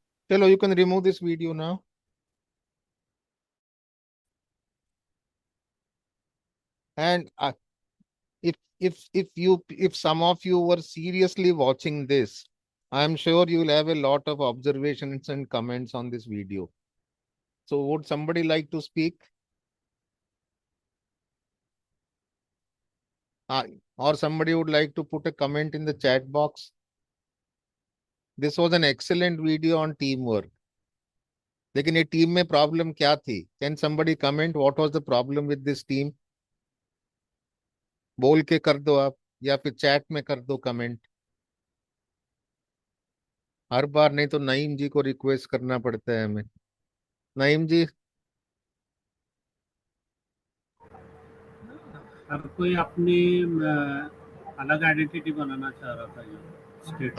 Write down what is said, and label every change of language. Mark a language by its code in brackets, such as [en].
[hi] चलो [en] You can remove this video now. And if some of you were seriously watching this, I am sure you will have a lot of observations and comments on this video. So would somebody like to speak? Or somebody would like to put a comment in the chat box? This was an excellent video on teamwork. [hi] लेकिन ये team में problem क्या थी? [en] Can somebody comment what was the problem with this team? [hi] बोल के कर दो आप, या फिर चैट में कर दो कमेंट। हर बार नहीं तो नईम जी को रिक्वेस्ट करना पड़ता है हमें। नईम जी, हर कोई अपनी अलग आइडेंटिटी बनाना चाह रहा था ये स्टेट